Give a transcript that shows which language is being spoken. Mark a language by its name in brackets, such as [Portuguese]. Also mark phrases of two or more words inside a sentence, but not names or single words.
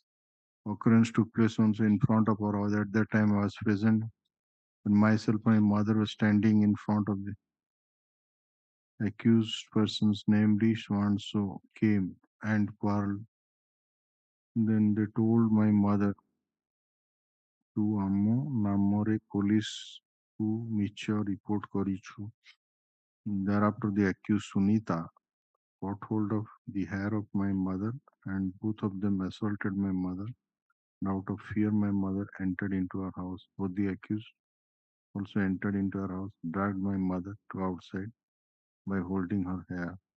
[English] Occurrence took place also in front of our house. At that time, I was present. And myself, my mother was standing in front of the accused persons, namely Swanso, came and quarreled. Then they told my mother to [Odia] ଆମ ନାମରେ ପୋଲିସକୁ ମିଛ report କରିଛୁ. [English] Thereafter, the accused Sunita caught hold of the hair of my mother, and both of them assaulted my mother. And out of fear, my mother entered into our house. Both the accused also entered into our house, dragged my mother to outside by holding her hair.